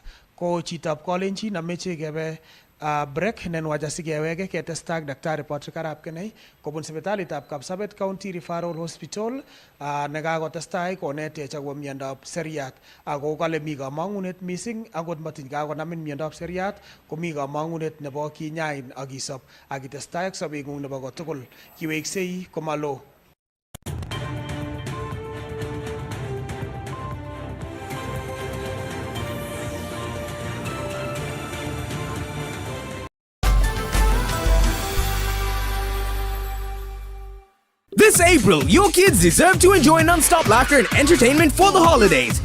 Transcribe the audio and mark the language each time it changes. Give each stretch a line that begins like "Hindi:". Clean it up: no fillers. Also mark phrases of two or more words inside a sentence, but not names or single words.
Kalenjin: Ko chitab kolenjin ameche kebe break nenwach asikeweke ketesta ak daktari Patrick Arap Kenei kobun sipitalitab Kapsabet County Referral Hospital nekakotestai konetech akobo miondab seriat ako kale mi kamang'unet mising angot matiny kakonamin miondab seriat komi kamang'unet nebo kinyain ak isop ak itestai ak sobeng'ung nebo kotugul kiweksei komalo.
English: This April, your kids deserve to enjoy non-stop laughter and entertainment for the holidays.